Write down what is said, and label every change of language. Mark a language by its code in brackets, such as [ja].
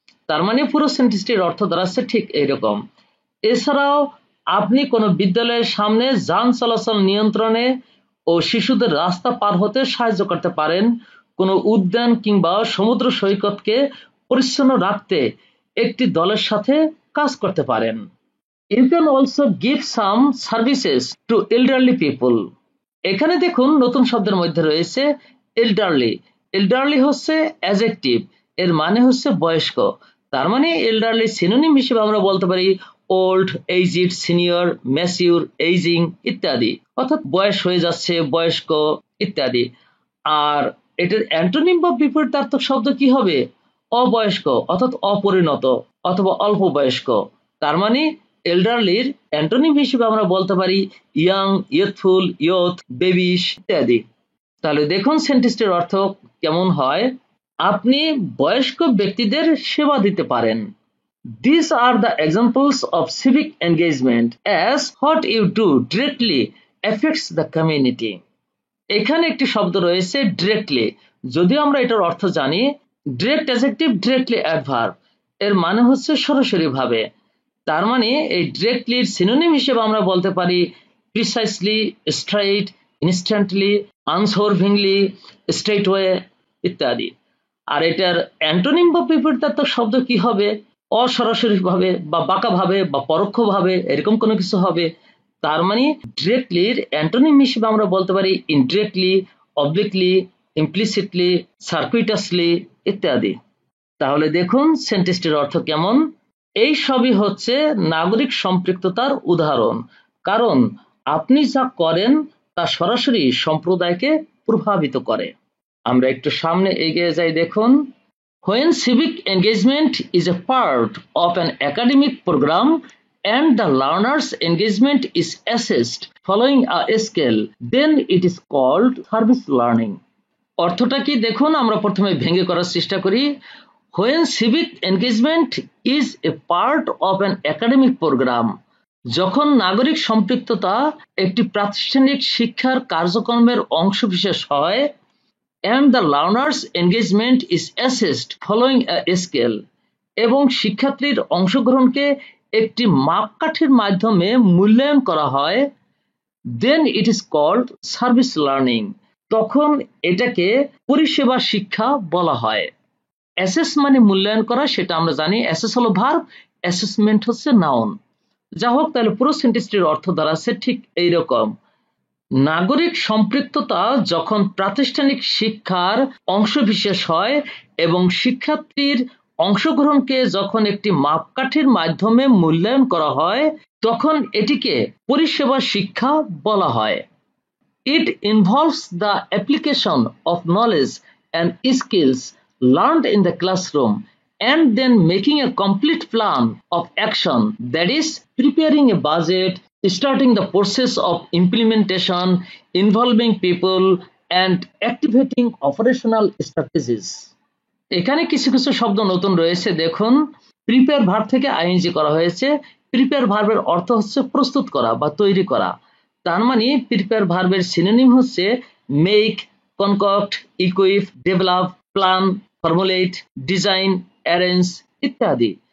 [bn] তার মানে পুরো সেন্টেন্সটির অর্থ দাঁড়াচ্ছে ঠিক এইরকম। এছাড়াও আপনি কোনো বিদ্যালয়ের সামনে যান চলাচল নিয়ন্ত্রণে ও শিশুদের রাস্তা পার হতে সাহায্য করতে পারেন। কোনো উদ্যান কিংবা সমুদ্র সৈকতকে পরিচ্ছন্ন রাখতে একটি দলের সাথে কাজ করতে পারেন। [en] You can also give some services to elderly people. [bn] এখানে দেখুন নতুন শব্দের মধ্যে রয়েছে এল্ডারলি। এল্ডারলি হচ্ছে অ্যাডজেক্টিভ, এর মানে হচ্ছে বয়স্ক। তার মানে এল্ডারলি সিনোনিম হিসেবে আমরা বলতে পারি old, aged, senior, mature, ageing ইত্যাদি। অর্থাৎ বয়স হয়ে যাচ্ছে, বয়স্ক ইত্যাদি। আর এটার অ্যান্টোনিম বা বিপরীতার্থক শব্দ কি হবে? অবয়স্ক অর্থাৎ অপরিণত অথবা অল্প বয়স্ক। তার মানে এল্ডারলির অ্যান্টোনিম হিসেবে আমরা বলতে পারি ইয়াং, ইয়ুথফুল, ইয়ুথ, বেবিশ ইত্যাদি। তাহলে দেখুন সেন্টেন্সটির অর্থ কেমন হয়। আপনি বয়স্ক ব্যক্তিদের সেবা দিতে পারেন। [en] These are the examples of civic engagement as what you do directly affects the community. [bn] এখানে একটি শব্দ রয়েছে ডিরেক্টলি। যদিও আমরা এটার অর্থ জানি, ডিরেক্ট অ্যাডজেক্টিভ, ডিরেক্টলি অ্যাডভার্ব, এর মানে হচ্ছে সরাসরি ভাবে। তার মানে এই ডিরেক্টলির সিনোনিম হিসেবে আমরা বলতে পারি প্রিসাইসলি, স্ট্রেইট, ইনস্ট্যান্টলি, আনসোরভিংলি, স্ট্রেটওয়ে ইত্যাদি। আর এটার অ্যান্টোনিম বা বিপরীতার্থক শব্দ কি হবে? অসরাসরি ভাবে বা বাঁকা ভাবে বা পরোক্ষ ভাবে এরকম কোনো কিছু হবে। তার মানে ডিরেক্টলির অ্যান্টোনিম হিসেবে আমরা বলতে পারি ইনডিরেক্টলি, অবলিকলি, ইমপ্লিসিটলি, সার্কুইটাসলি ইত্যাদি। তাহলে দেখুন সেন্টেন্সটির অর্থ কেমন। এই সবই হচ্ছে নাগরিক সম্পৃক্ততার উদাহরণ, কারণ আপনি যা করেন তা সরাসরি সম্প্রদায়কে প্রভাবিত করে। আমরা একটু সামনে এগিয়ে যাই। [en] দেখুন, when civic engagement is a part of an academic program and the learner's engagement is assessed following a scale, then it is called service learning. [bn] অর্থটা কি দেখুন, আমরা প্রথমে ভেঙে করার চেষ্টা করি। [en] when civic engagement is a part of an academic program, [bn] যখন নাগরিক সম্পৃক্ততা একটি প্রাতিষ্ঠানিক শিক্ষার কার্যক্রমের অংশবিশেষ হয়, [en] and the learner's engagement is assessed following a scale, [bn] এবং শিক্ষার্থীর অংশগ্রহণকে একটি মাপকাঠির মাধ্যমে মূল্যায়ন করা হয়, [en] then it is called service learning, [bn] তখন এটাকে পরিষেবা শিক্ষা বলা হয়। অ্যাসেস মানে মূল্যায়ন করা, সেটা আমরা জানি। অ্যাসেস হলো ভার্ব, অ্যাসেসমেন্ট হচ্ছে নাউন। যা হোক, তাহলে পুরো সেন্টেন্সটির অর্থ দাঁড়াচ্ছে ঠিক এইরকম: নাগরিক সম্পৃক্ততা যখন প্রাতিষ্ঠানিক শিক্ষার অংশবিশেষ হয় এবং শিক্ষার্থীর অংশগ্রহণকে যখন একটি মাপকাঠির মাধ্যমে মূল্যায়ন করা হয়, তখন এটিকে পরিষেবা শিক্ষা বলা হয়। [en] It involves the application of knowledge and skills learned in the classroom and then making a complete plan of action, that is, preparing a budget, starting the process of implementation, involving people, and activating operational strategies. [bn] এখানে কিছু কিছু শব্দ নতুন রয়েছে। দেখুন, prepare verb থেকে ING করা হয়েছে। প্রিপেয়ার ভার্বের অর্থ হচ্ছে প্রস্তুত করা বা তৈরি করা। তার মানে প্রিপেয়ার ভার্বের সিনোনিম হচ্ছে make, কনকক্ট, equip, develop, plan, formulate, design, arrange ইত্যাদি।